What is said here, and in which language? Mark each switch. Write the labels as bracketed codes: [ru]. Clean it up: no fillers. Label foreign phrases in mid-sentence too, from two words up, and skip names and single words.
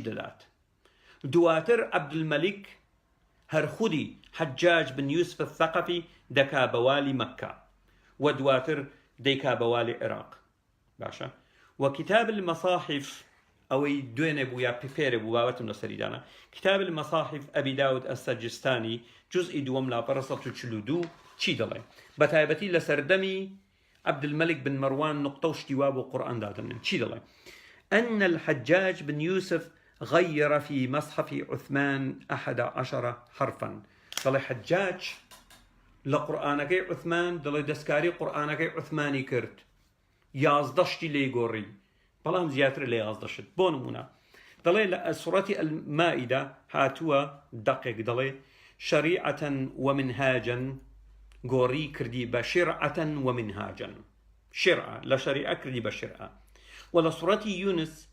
[ckb] دەدات دواتر عەبدولمەلک هەر خودی حەجاج بن یوسف الثەقەفی دەکا بە والی مەککە و دواتر دەیکا بە والی عێراق باشە و کتاب المصاحف ئەوەی دوێنێ بوو یا پێرە بوو باوەتم لەسەریدانە کتاب المصاحف ئەبی داود ئەسەجستانی جزئی دووەم لاپەڕە 142 چی دەڵێ بە تایبەتی لە سەردەمی عەبدولمەلک بن مەروان نقطە و شتیوا بۆ قورئان دادەنێن چی دەڵێ [ar] أن الحجاج بن يوسف غير في مصحف عثمان 11 حرفا [ckb] دەڵێ حجاج لە قورئانەکەی عوثمان دەڵێ دەستکاری قورئانەکەی عوثمانی کرد 11 شتی لێی گۆڕی بەڵام زیاتر لە 11 شت بۆ نمونە دەڵێ لە سوڕەتی المائیدە هاتووە دەقێک دەڵێ [ar] شەریعەتەن ومنهاجەن [ckb] گۆڕی کردی بە [ar] شرعەتەن ومنهاجەن [ckb] شرعە لە شەریعە کردی بە شرعە و لە سوڕەتی یونس